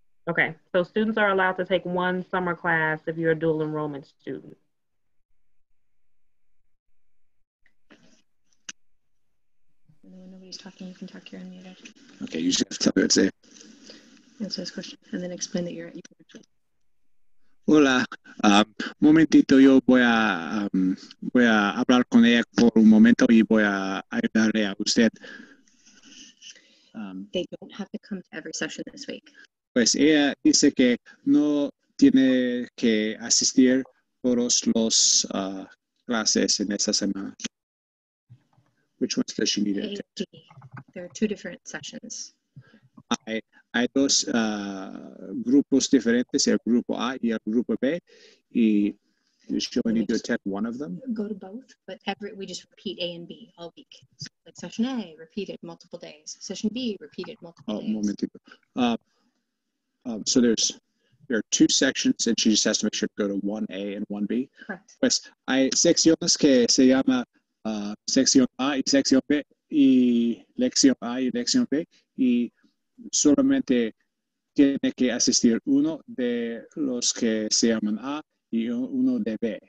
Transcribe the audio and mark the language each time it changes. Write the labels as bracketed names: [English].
[English] Okay, so students are allowed to take one summer class if you're a dual enrollment student. When nobody's talking, you can talk, you're unmuted. Okay, you just have to tell me what to say. Answer this question and then explain that you can actually. [Spanish] Hola, un momentito, yo voy a hablar con ella por un momento y voy a ayudarle a usted. [English] They don't have to come to every session this week. [Spanish] Pues ella dice que no tiene que asistir todos los clases en esta semana. [English] Which ones does she need A it? and B. There are two different sessions. [Spanish] Hay dos grupos diferentes, el grupo A y el grupo B, y [English] she only need to attend one of them. Go to both, but we just repeat A and B all week. So like session A, repeated multiple days. Session B, repeated multiple days. [Spanish] Momentito. [English] So there are two sections, and she just has to make sure to go to 1A and 1B. Correct. [Spanish] Pues hay secciones que se llama sección A y sección B, y lección A y lección B, y solamente tiene que asistir uno de los que se llaman A y uno de B.